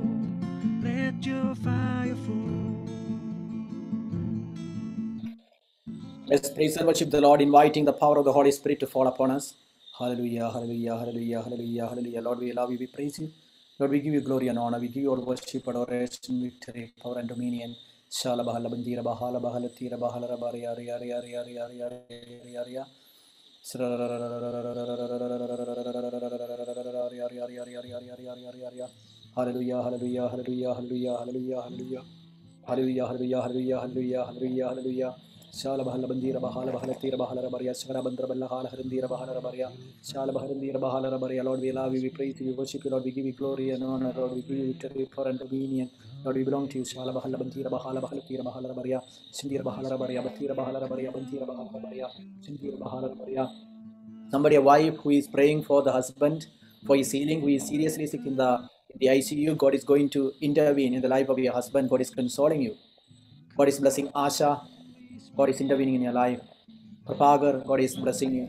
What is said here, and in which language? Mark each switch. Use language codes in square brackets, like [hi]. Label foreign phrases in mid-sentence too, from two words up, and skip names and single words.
[en] Let your fire fall. Let's praise and worship the Lord, inviting the power of the Holy Spirit to fall upon us. Hallelujah, hallelujah, hallelujah, hallelujah, hallelujah. Lord, we love you, we praise you. Lord, we give you glory and honor. We give you all worship, adoration, victory, power, and dominion. Shala bahala bandira bahala bahala tira bahala rabari ari ari ari ari ari ari ari ari. Hallelujah, hallelujah, hallelujah, hallelujah, hallelujah, hallelujah. Hallelujah, hallelujah, hallelujah, hallelujah, hallelujah, hallelujah. Shala bahala bandira bahala bahala tira bahala rabaria shara bandra balla hala harindira bahala rabaria shala baharindira bahala rabaria. Lord, we love you, we praise you, we worship you, Lord, we give you glory and honor, Lord, we give you victory, power and dominion. Lord, we belong to you. Shala bahala bandira bahala bahala tira bahala rabaria shindira bahala rabaria batira bahala rabaria bandira bahala rabaria shindira bahala rabaria. Somebody, a wife who is praying for the husband for his healing, who is seriously sick in the ICU, God is going to intervene in the life of your husband. God is consoling you. God is blessing Asha. God is intervening in your life. Prabhagar, God is blessing you.